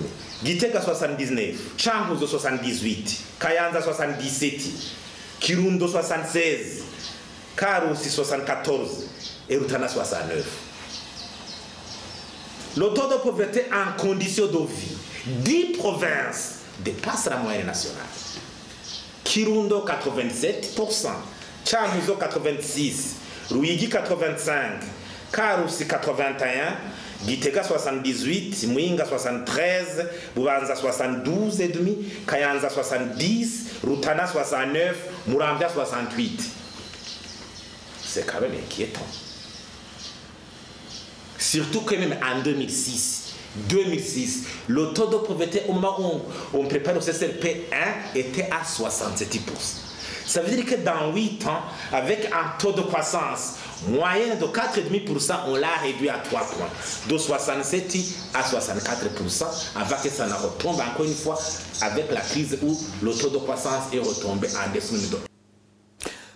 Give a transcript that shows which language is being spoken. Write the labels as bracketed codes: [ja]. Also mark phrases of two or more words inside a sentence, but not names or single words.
[fr] Gitega 79, Changuzo 78, Kayanza 77, Kirundo 76, Karusi 74 et Rutana 69. Le taux de pauvreté en conditions de vie, 10 provinces dépassent la moyenne nationale. Kirundo 87%. Changuzo 86, Ruyigi 85, Karusi 81, Gitega 78, Muyinga 73, Bubanza 72,5, Kayanza 70, Rutana 69, Muramvya 68. C'est quand même inquiétant. Surtout que même en 2006, le taux de pauvreté au moment où on prépare le CCLP 1 était à 67%. Ça veut dire que dans 8 ans, avec un taux de croissance moyen de 4,5%, on l'a réduit à 3 points, de 67 à 64%, avant que ça ne retombe encore une fois avec la crise où le taux de croissance est retombé en dessous de